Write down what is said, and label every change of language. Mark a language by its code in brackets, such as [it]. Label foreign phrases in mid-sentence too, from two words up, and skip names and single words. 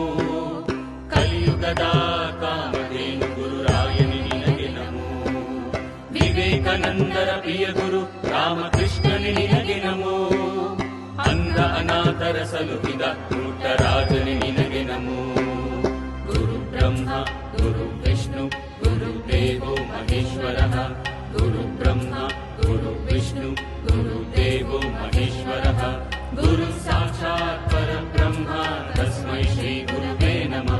[kn] ಕಲಿಯುಗದ ಕಾಮಧೇನು ಗುರುರಾಯನಿ ನಿನಗೆ ನಮೋ. ವಿವೇಕಾನಂದರ ಪ್ರಿಯ ಗುರು ರಾಮಕೃಷ್ಣನಿ ನಿನಗೆ ನಮೋ. ಅಂಧ ಅನಾಥರ ಸಲುಹಿದ ಪುಟ್ಟರಾಜನಿ ನಿನಗೆ ನಮೋ. [sa] ಗುರು ಬ್ರಹ್ಮ ಗುರು ವಿಷ್ಣು ಗುರುದೇವೋ ಮಹೇಶ್ವರಃ. ಗುರು ಬ್ರಹ್ಮ ಗುರು ವಿಷ್ಣು ಗುರುದೇವೋ ಮಹೇಶ್ವರಃ. ಗುರು ಸಾಕ್ಷಾತ್ ಪರಬ್ರಹ್ಮ ತಸ್ಮೈ ಶ್ರೀ ಗುರುವೇ ನಮಃ.